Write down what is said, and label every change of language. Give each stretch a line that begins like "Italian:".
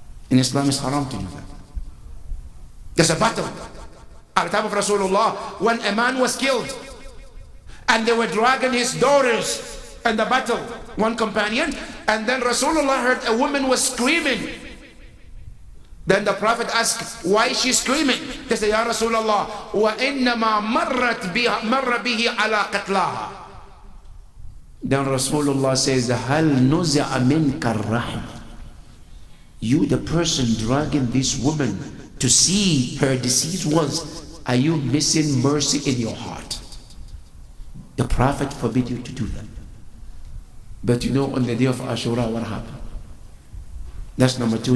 English: In Islam, it's haram to do that. There's a battle at the time of Rasulullah when a man was killed and they were dragging his daughters in the battle, one companion, and then Rasulullah heard a woman was screaming. Then the Prophet asked, why is she screaming? They said,
Arabic: Ya Rasulullah, وَإِنَّمَا مَرَّ بِهِ عَلَى قَتْلَاهَا.
English: Then Rasulullah says,
Arabic: هَلْ نُزِعَ مِنْكَ الرَّحْمِ.
English: You, the person dragging this woman to see her deceased ones, are you missing mercy in your heart? The Prophet forbid you to do that. But you know, on the day of Ashura, what happened? That's number two.